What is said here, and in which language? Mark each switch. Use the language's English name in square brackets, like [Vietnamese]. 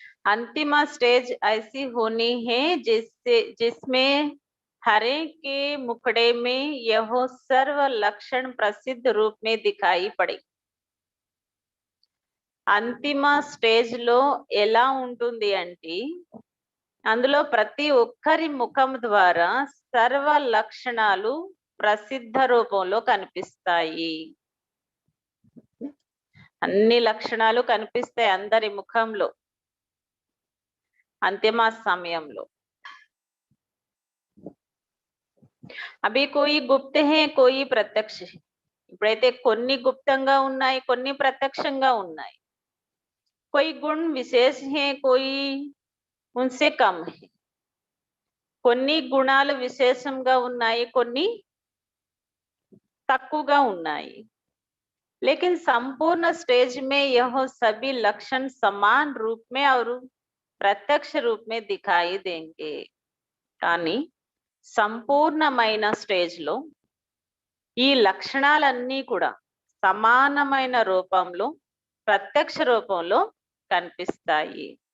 [Hindi] अंतिम स्टेज ऐसी होनी है जिसमें हर एक के मुखड़े में यह सर्व लक्षण प्रसिद्ध रूप में दिखाई पड़े. [Telugu] అంతిమ స్టేజ్ లో ఎలా ఉంటుంది అంటే అందులో ప్రతి ఒక్కరి ముఖం ద్వారా సర్వ లక్షణాలు ప్రసిద్ధ రూపంలో కనిపిస్తాయి. అన్ని లక్షణాలు కనిపిస్తాయి అందరి ముఖంలో అంతిమ సమయంలో. [Hindi] అభి కోయి గుప్త హే కోయి ప్రత్యక్ష. [Telugu] ఇప్పుడైతే కొన్ని గుప్తంగా ఉన్నాయి, కొన్ని ప్రత్యక్షంగా ఉన్నాయి. [Hindi] कोई गुण विशेष है, कोई उनसे कम है. [Telugu] కొన్ని గుణాలు విశేషంగా ఉన్నాయి, కొన్ని తక్కువగా ఉన్నాయి. [Hindi] लेकिन संपूर्ण स्टेज में यह सभी लक्षण समान रूप में और ప్రత్యక్ష రూप में दिखाई देंगे [Telugu] కానీ సంపూర్ణమైన స్టేజ్ లో ఈ లక్షణాలన్నీ కూడా సమానమైన రూపంలో ప్రత్యక్ష రూపంలో కనిపిస్తాయి.